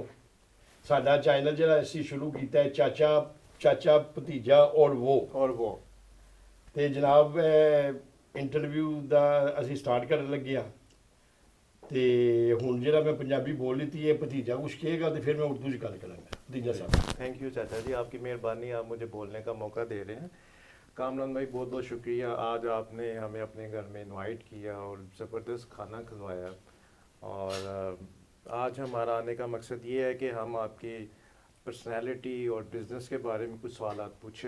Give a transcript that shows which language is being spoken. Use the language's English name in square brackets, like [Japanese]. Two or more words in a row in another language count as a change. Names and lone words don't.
[Punjabi] ਸਾਡਾ ਚੈਨਲ ਜਿਹੜਾ ਅਸੀਂ ਸ਼ੁਰੂ ਕੀਤਾ ਹੈ ਚਾਚਾ ਚਾਚਾ ਭਤੀਜਾ ਔਰ ਵੋ ਤੇ ਜਨਾਬ ਇੰਟਰਵਿਊ ਦਾ ਅਸੀਂ ਸਟਾਰਟ ਕਰਨ ਲੱਗੇ ਆਂ। ਤੇ ਹੁਣ ਜਿਹੜਾ ਮੈਂ ਪੰਜਾਬੀ ਬੋਲ ਲੀਤੀ ਹੈ, ਭਤੀਜਾ ਕੁਛ ਕਹੇਗਾ ਤੋ ਫਿਰ ਮੈਂ ਉਰਦੂ ਚ ਗੱਲ ਕਰਾਂਗਾ। ਭਤੀਜਾ ਸਾਹਬ [English] Thank you [Urdu] چاچا جی، آپ کی مہربانی، آپ مجھے بولنے کا موقع دے رہے ہیں. کامران بھائی بہت بہت شکریہ، آج آپ نے ہمیں اپنے گھر میں انوائٹ کیا اور زبردست کھانا کھلوایا. اور آج ہمارا آنے کا مقصد یہ ہے کہ ہم آپ کی پرسنیلٹی اور بزنس کے بارے میں کچھ سوالات پوچھیں.